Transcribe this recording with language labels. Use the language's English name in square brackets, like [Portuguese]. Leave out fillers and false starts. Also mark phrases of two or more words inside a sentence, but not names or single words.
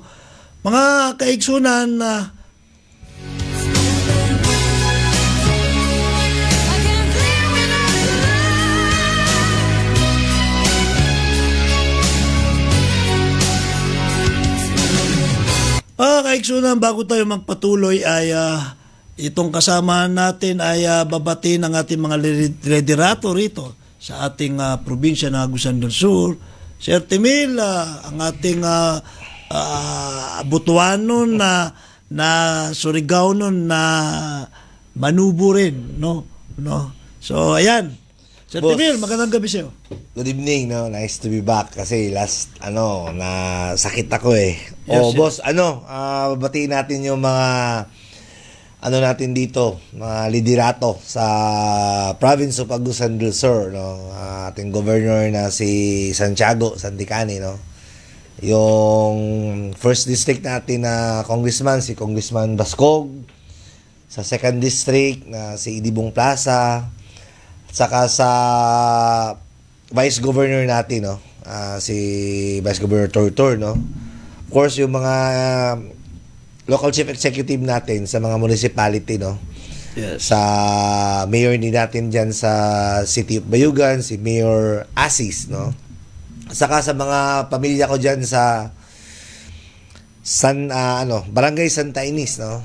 [Filipino] Mga kaigsunan kaigsunan, bago tayo magpatuloy ay itong kasamahan natin ay babatiin ang ating mga liderato rito sa ating probinsya ng Agusan del Sur. Sir Timil, ang ating Butuanon na Surigao nun na manubo rin, no? So, ayan. Sir Boss, Timil, magandang gabi sa'yo. [English] Good evening, no? Nice to be back kasi last, [Filipino] na sakit ako eh. Yes, Boss, batiin natin yung mga, natin dito, mga liderato sa province of Agusan del Sur, no? Ating governor na si Santiago Santicani, no? Yung [English] first district [Filipino] natin na congressman, si Congressman Bascog. Sa [English] second district [Filipino] na si Idibong Plaza. Saka sa vice governor natin, no? Si Vice Governor Tortor, no? Of course, yung mga [English] local chief executive [Filipino] natin sa mga municipality, no? Yes. Sa mayor din natin dyan sa City of Bayugan, si Mayor Asis, no? Saka sa mga pamilya ko dyan sa Barangay Santa Ines, no?